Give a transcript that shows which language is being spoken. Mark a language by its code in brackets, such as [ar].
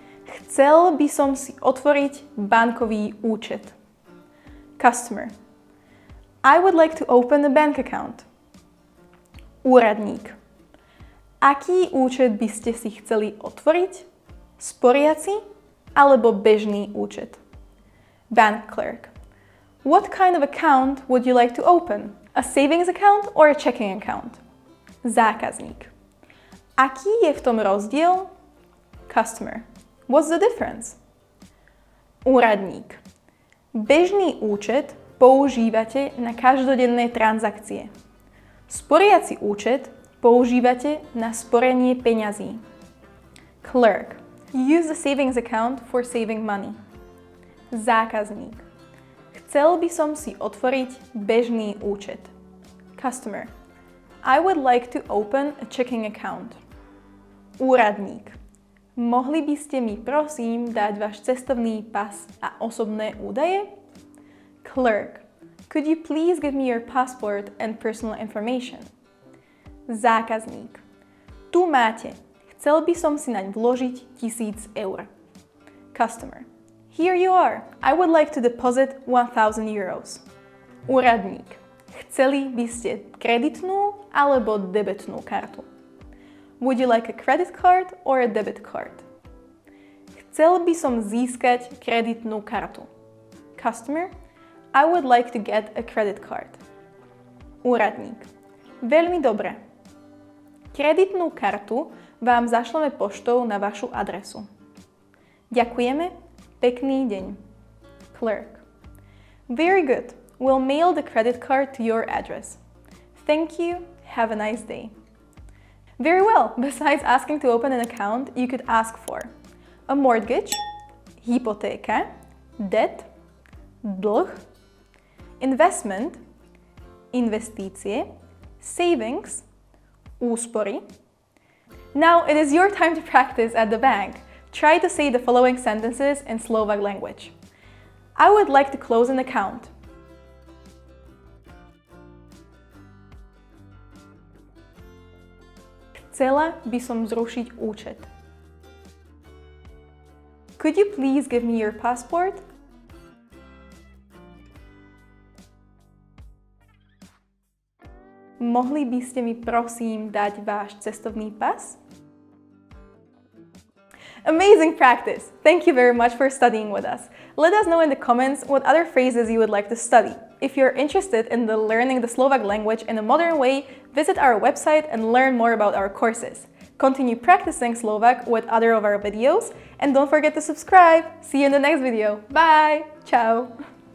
[sk] Chcel by som si otvoriť bankový účet. [en] Customer. I would like to open a bank account. [sk] Úradník. Aký účet by ste si chceli otvoriť? Sporiaci alebo bežný účet? [en] Bank clerk. What kind of account would you like to open? A savings account or a checking account? Zákazník. [sk] Aký je v tom rozdiel? Customer. [en] What's the difference? [sk] Úradník. Bežný účet používate na každodenné transakcie. Sporiaci účet používate na sporenie peňazí. Clerk. [en] You use the savings account for saving money. [sk] Zákazník. Chcel by som si otvoriť bežný účet. [en] Customer. I would like to open a checking account. Úradník. [sk] Mohli by ste mi prosím dať váš cestovný pas a osobné údaje? Clerk. [en] Could you please give me your passport and personal information? [sk] Zákazník. Tu máte. Chcel by som si naň vložiť 1000 eur. [en] Customer. Here you are. I would like to deposit 1000 euros. Úradník. [sk] Chceli by ste kreditnú alebo debetnú kartu? [en] Would you like a credit card or a debit card? [sk] Chcel by som získať kreditnú kartu. [en] Customer. I would like to get a credit card. [sk] Úradník. Veľmi dobre. Kreditnú kartu vám zašleme poštou na vašu adresu. Ďakujeme. Pekný deň. [en] Clerk. Very good. We'll mail the credit card to your address. Thank you. Have a nice day. Very well. Besides asking to open an account, you could ask for a mortgage, hypotéka, debt, dlh, investment, investície, savings, úspory. Now it is your time to practice at the bank. Try to say the following sentences in Slovak language. I would like to close an account. [sk] Chcela by som zrušiť účet. [en] Could you please give me your passport? [sk] Mohli by ste mi prosím dať váš cestovný pas? [en] Amazing practice! Thank you very much for studying with us. Let us know in the comments what other phrases you would like to study. If you're interested in learning the Slovak language in a modern way, visit our website and learn more about our courses. Continue practicing Slovak with other of our videos, and don't forget to subscribe. See you in the next video. Bye! Ciao!